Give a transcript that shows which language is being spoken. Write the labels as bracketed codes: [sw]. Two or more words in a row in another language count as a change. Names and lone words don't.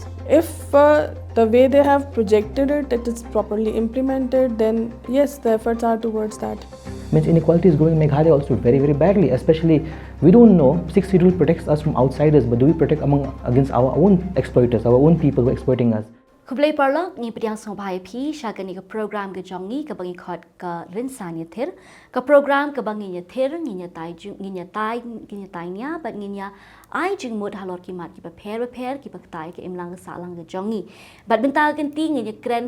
[en] If the way they have projected it, it is properly implemented, then yes, the efforts are towards that. Means inequality is growing in Meghalaya also very, very badly. Especially, we don't know, 6th schedule protects us from outsiders, but do we protect against our own exploiters, our own people who are exploiting us? [kha] Kublai parlok ni pediang song bhai phi shagani ka program ke jongi ka bangi khot ka Rynsan Iathir ka program ka bangi Iathir nginya tai nya but nginya ai jing mod halor ki mat ki pair ki paktai ke imlang ka salang ka jongi but benta kan ti nginya kren